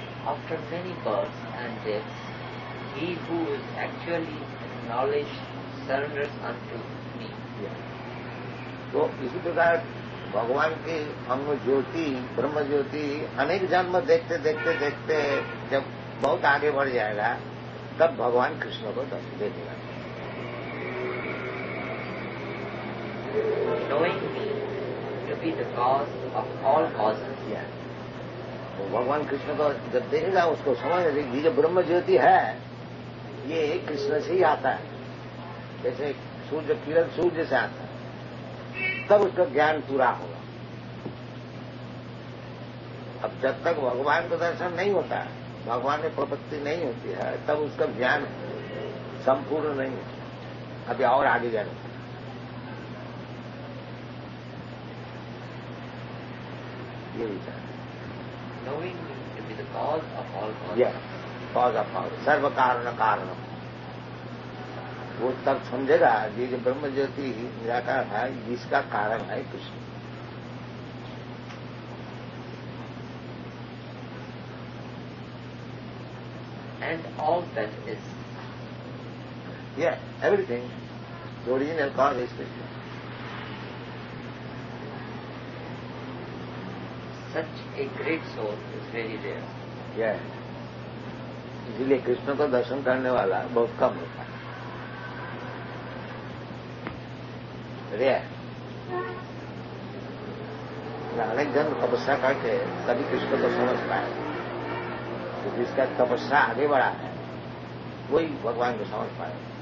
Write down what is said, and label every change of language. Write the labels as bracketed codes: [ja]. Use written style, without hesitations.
[en] After many births and deaths, he who is actually knowledge surrenders unto me. [hi] तो इसी प्रकार भगवान की अंग ज्योति, ब्रह्म ज्योति अनेक जन्म देखते देखते देखते जब बहुत आगे बढ़ जाएगा, तब भगवान कृष्ण को दर्शन देगा। [en] Knowing me to be the cause of all causes. [hi] तो भगवान कृष्ण को जब देखेगा, उसको समझ लेगी ये जो ब्रह्म ज्योति है, ये कृष्ण से ही आता है। जैसे सूर्य किरण सूर्य से आता है, तब उसका ज्ञान पूरा होगा। अब जब तक भगवान का दर्शन नहीं होता है, भगवान में प्रपत्ति नहीं होती है, तब उसका ज्ञान संपूर्ण नहीं होता। अभी और आगे जाना, ये विचार। [en] Knowing me to be the cause of all causes. [hi] यह [en] cause of all, [hi] सर्व कारण कारण, वो तब समझेगा ये जो ब्रह्म ज्योति निराकार है, इसका कारण है Krishna. [en] And all that is. Yeah, everything. The original cause is Krishna. Such a great soul is very rare. Yeah. [hi] इसीलिए कृष्ण को दर्शन करने वाला बहुत कम होता है। अनेक जन तपस्या करके तभी कृष्ण को समझ पाए। तो जिसका तपस्या आगे बढ़ा है, वही भगवान को समझ पाए।